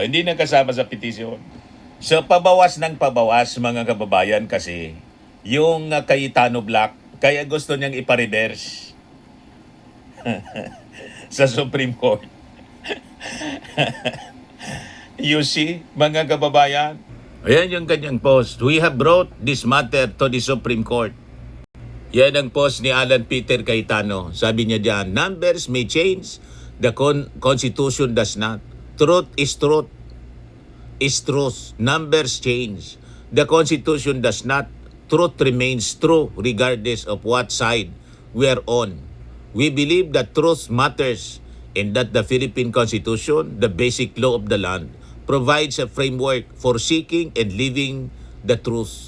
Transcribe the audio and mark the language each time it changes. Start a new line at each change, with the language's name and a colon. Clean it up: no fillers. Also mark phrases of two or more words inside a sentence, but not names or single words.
Filipino: Hindi na kasama sa petition. So, pabawas ng pabawas, mga kababayan, kasi yung Cayetano Black, kaya gusto niyang ipareverse sa Supreme Court.
English: You see,
Filipino: mga kababayan? Ayan yung kanyang post.
English: We have brought this matter to the Supreme Court.
Filipino: Yan ang post ni Alan Peter Cayetano. Sabi niya diyan,
English: numbers may change, the Constitution does not. Truth is truth. Is truth. Numbers change. The Constitution does not. Truth remains true regardless of what side we are on. We believe that truth matters and that the Philippine Constitution, the basic law of the land, provides a framework for seeking and living the truth.